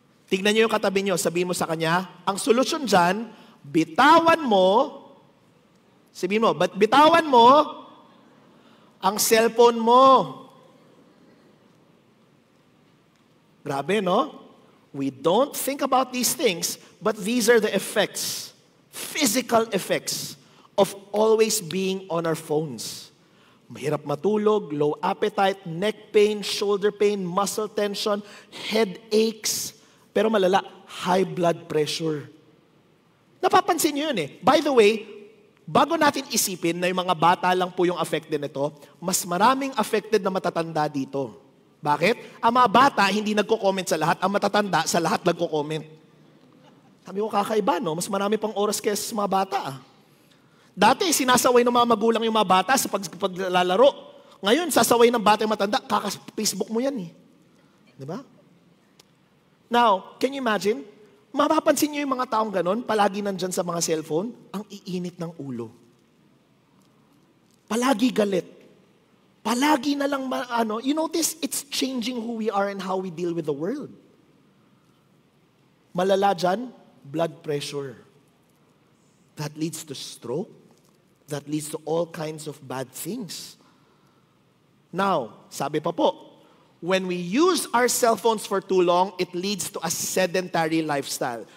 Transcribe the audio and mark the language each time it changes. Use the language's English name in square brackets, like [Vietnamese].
[Filipino] Tignan niyo yung katabi niyo, sabihin mo sa kanya, ang solusyon dyan, bitawan mo, sabihin mo, bitawan mo ang cellphone mo. Grabe, no? [English] We don't think about these things, but these are the effects, physical effects of always being on our phones. [Filipino] Mahirap matulog, [English] low appetite, neck pain, shoulder pain, muscle tension, headaches, [Filipino] pero malala, [English] high blood pressure. [Filipino] Napapansin niyo yun eh. By the way, bago natin isipin na yung mga bata lang po yung affected nito, mas maraming affected na matatanda dito. Bakit? Ang mga bata hindi nagko-comment sa lahat, ang matatanda sa lahat nagko-comment. Sabi ko, kakaiba, no? Mas marami pang oras kaysa sa mga bata, ah. Dati, sinasaway ng mga magulang yung mga bata sa paglalaro. Ngayon, sasaway ng bata yung matanda, kaka-Facebook mo yan eh. Diba? Now, can you imagine? Mapapansin niyo yung mga taong ganon, palagi nandyan sa mga cellphone, ang iinit ng ulo. Palagi galit. Palagi na lang, [English] you notice, it's changing who we are and how we deal with the world. [Filipino] Malala dyan, [English] blood pressure. That leads to stroke. That leads to all kinds of bad things. Now, [Filipino] sabi pa po, [English] when we use our cell phones for too long, it leads to a sedentary lifestyle.